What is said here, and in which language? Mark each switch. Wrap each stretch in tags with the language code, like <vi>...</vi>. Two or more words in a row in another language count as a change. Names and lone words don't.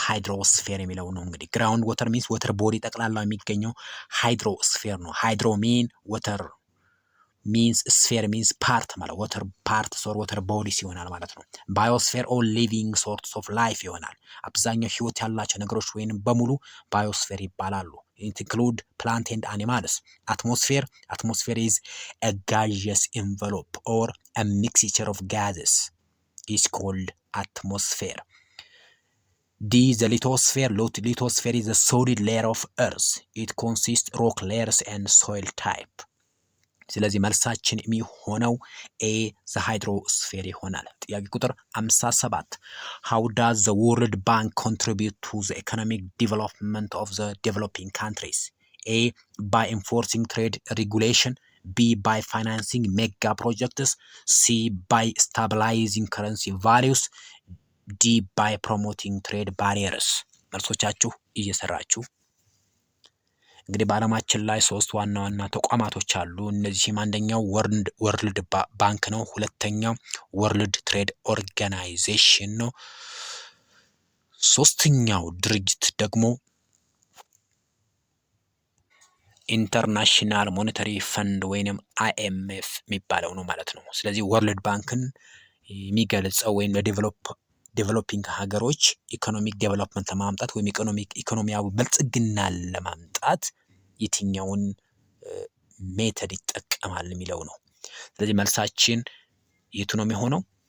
<am>ሃይድሮስፌር የሚለው ነው። እንግዲህ</am> <en>ground water means water body</en> <am>ጠቅላላው የሚገኘው ሃይድሮስፌር ነው።</am> <en>hydro mean water means sphere means part</en> <am>ማለት</am> <en>water part sor water bodies</en> <am>ይሆናል ማለት ነው።</am> <en>biosphere all living sorts of life</en> <am>ይሆናል። አብዛኛው ህይወት ያላቸው ነገሮች ወይንም በሙሉ ባዮስፌር ይባላሉ።</am> <en>include plant and animals። atmosphere is a gaseous envelope or a mixture of gases is called atmosphere. D the lithosphere is a solid layer of earth. It consists rock layers and soil type.</en> <am>ስለዚህ መልሳችን የሚሆነው ኤ ዘ ሃይድሮስፌር ይሆናል። ጥያቄ ቁጥር 57</am> <en>how does the World Bank contribute to the economic development of the developing countries? A by enforcing trade regulation, B by financing mega projects, C by stabilizing currency values, D by promoting trade barriers።</en> <am>መልሶቻችሁ እየሰራችሁ እንግዲህ በዓለማችን ላይ 3 ዋና ዋና ተቋማቶች አሉ። እነዚህም አንደኛው ወርልድ ባንክ ነው። ሁለተኛው ወርልድ ትሬድ ኦርጋናይዜሽን ነው። ሶስተኛው ድርጅት ደግሞ ኢንተርናሽናል ሞኔታሪ ፈንድ ወይንም IMF የሚባለው ነው ማለት ነው። ስለዚህ ወርልድ ባንክን የሚገልጸው ወይም ዴቨሎፒንግ ሀገሮች</am> <en>economic development</en> <am>ለማምጣት ወይም ኢኮኖሚያዊ ብልጽግናን ለማምጣት የትኛውን ሜተድ ይጠቀማል የሚለው ነው። ስለዚህ መልሳችን የቱ ነው የሚሆነው?</am>